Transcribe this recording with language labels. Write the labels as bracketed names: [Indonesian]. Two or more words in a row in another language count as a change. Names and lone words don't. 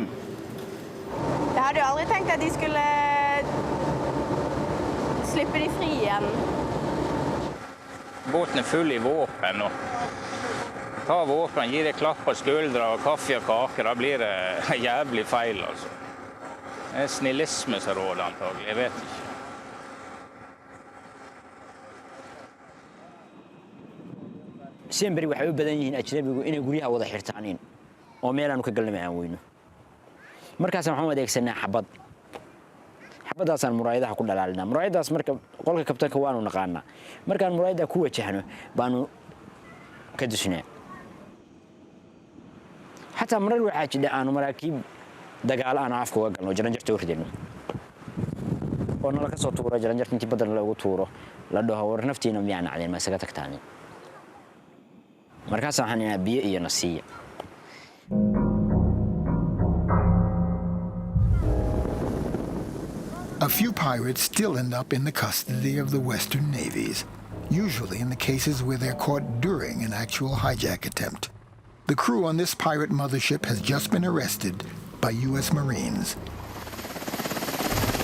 [Norwegian] Jeg hadde jo aldri tenkt at de skulle slippe de fri igjen. Båten er full i våpen, og ta våpen, gi det klapp på skuldra og kaffe og kake, da blir det jævlig feil, altså. Det er snillisme som råder antagelig, jeg vet ikke. [Somali] Sembri waxay u badan yihiin ajnabigu inay guryaha wada xirtaaniin oo meel aanu ka galnay aan weyno markaas waxaan adeegsanaa xabadaasaan muraayadaha ku dhalaalinaa muraayadaas marka qolka kabtanka waanu naqaanaa markaan muraayada ku wajahno baanu ka dusnaa hatta marar waxaa jira aanu maraakiib dagaal aan afka uga galno jaranjarta u ridayno oo nala ka soo tuuro jaranjarta intii badan lagu tuuro la dhaho war naftiina miyaan cadeen ma isaga tagtaani markaas waxaan inaa biyo iyo nasiya [English] A few pirates still end up in the custody of the Western navies, usually in the cases where they're caught during an actual hijack attempt. The crew on this pirate mothership has just been arrested by U.S.